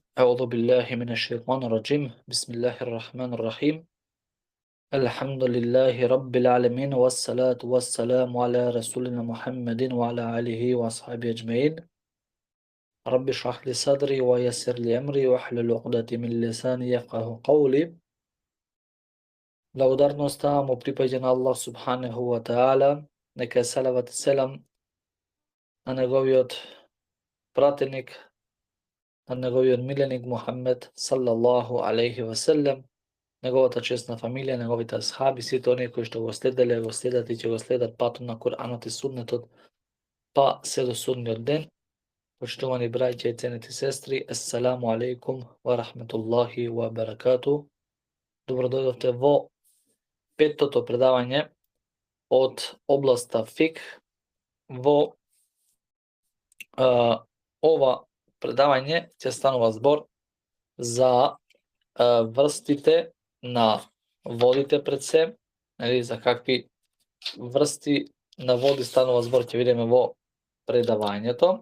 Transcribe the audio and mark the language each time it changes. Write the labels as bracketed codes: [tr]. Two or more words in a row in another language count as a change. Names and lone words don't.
[ar] أعوذ بالله من الشيطان الرجيم بسم الله الرحمن الرحيم الحمد لله رب العالمين والصلاة والسلام على رسولنا محمد وعلى آله وأصحابه أجمعين رب اشرح لي صدري ويسر لي أمري واحلل عقدة من لساني يفقهوا قولي. [mk] Благодарноста му припаѓа на [ar] الله سبحانه وتعالى, [mk] нека е салават и селам на неговиот пратеник, на неговиот миленик Мухаммед [ar] صلى الله عليه وسلم, [mk] неговата честна фамилија, неговите асхаби, сите оние кои што го следеле, го следат и ќе го следат патот на Куранот и Суннетот, па се до судниот ден. Почитувани браќа и ценети сестри, [ar] السلام عليكم ورحمة الله وبركاته. [mk] Добро дојдовте во петтото предавање од областа фик. Во ова предавање ќе станува збор за врстите на водите пред се, за какви врсти на води станува збор, ќе видиме во предавањето.